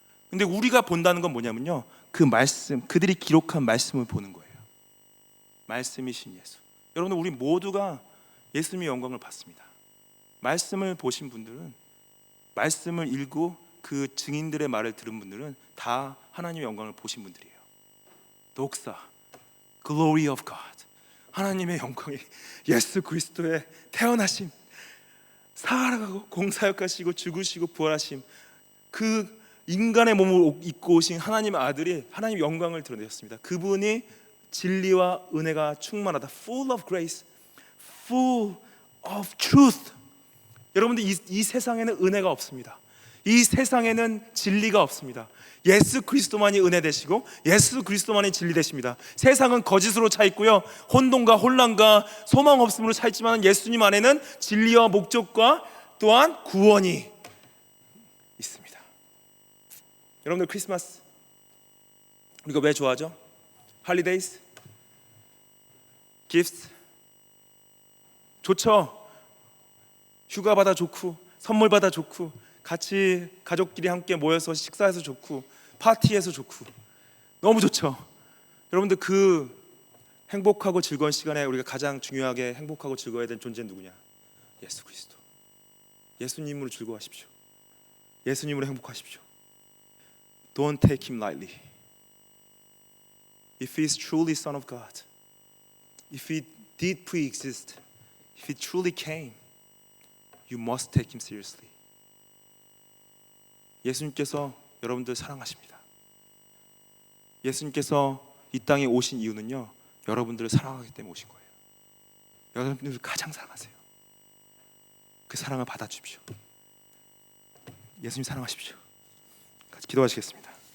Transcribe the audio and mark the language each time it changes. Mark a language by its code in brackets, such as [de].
[ko] 근데 우리가 본다는 건 뭐냐면요, 그 말씀, 그들이 기록한 말씀을 보는 거예요. 말씀이신 예수. 여러분, 우리 모두가 예수님의 영광을 봤습니다. 말씀을 보신 분들은, 말씀을 읽고 그 증인들의 말을 들은 분들은 다 하나님의 영광을 보신 분들이에요. [en] 독사, Glory of God. [ko] 하나님의 영광이 예수 그리스도의 태어나심, 살아가고 공사역하시고 죽으시고 부활하심, 그 인간의 몸을 입고 오신 하나님의 아들이 하나님의 영광을 드러내셨습니다. 그분이 진리와 은혜가 충만하다. [en] Full of grace, full of truth. [ko] 여러분들 이 세상에는 은혜가 없습니다. 이 세상에는 진리가 없습니다. 예수 그리스도만이 은혜 되시고 예수 그리스도만이 진리 되십니다. 세상은 거짓으로 차 있고요, 혼돈과 혼란과 소망 없음으로 차 있지만 예수님 안에는 진리와 목적과 또한 구원이 있습니다. 여러분들 크리스마스 우리가 왜 좋아하죠? 할리데이스, 기프트 좋죠. 휴가 받아 좋고 선물 받아 좋고 같이 가족끼리 함께 모여서 식사해서 좋고 파티해서 좋고 너무 좋죠. 여러분들 그 행복하고 즐거운 시간에 우리가 가장 중요하게 행복하고 즐거워야 되는 존재는 누구냐? 예수 그리스도. 예수님으로 즐거워하십시오. 예수님으로 행복하십시오. [en] Don't take him lightly. If he is truly Son of God, if he did pre-exist, if he truly came, you must take him seriously. [ko] 예수님께서 여러분들 사랑하십니다. 예수님께서 이 땅에 오신 이유는요, 여러분들을 사랑하기 때문에 오신 거예요. 여러분들을 가장 사랑하세요. 그 사랑을 받아주십시오. 예수님 사랑하십시오. 같이 기도하시겠습니다.